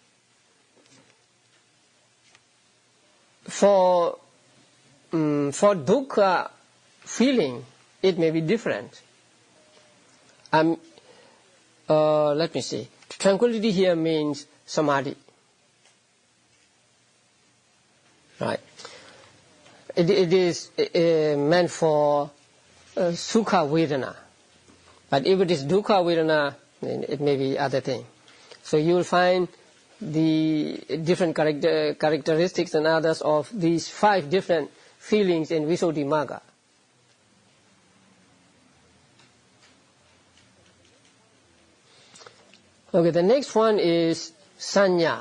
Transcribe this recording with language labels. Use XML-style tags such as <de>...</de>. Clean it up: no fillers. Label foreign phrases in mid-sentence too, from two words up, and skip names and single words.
<en>For dukkha feeling, it may be different. Let me see. Tranquility here means samadhi. Right. It is meant for</en> <pi>sukha vedana.</pi> <en>But if it is</en> <pi>dukkha vedana,</pi> <en>then it may be other thing. So you will find the different characteristics and others of these 5 different feelings in Visuddhimagga. Okay, the next one is sanya.</en>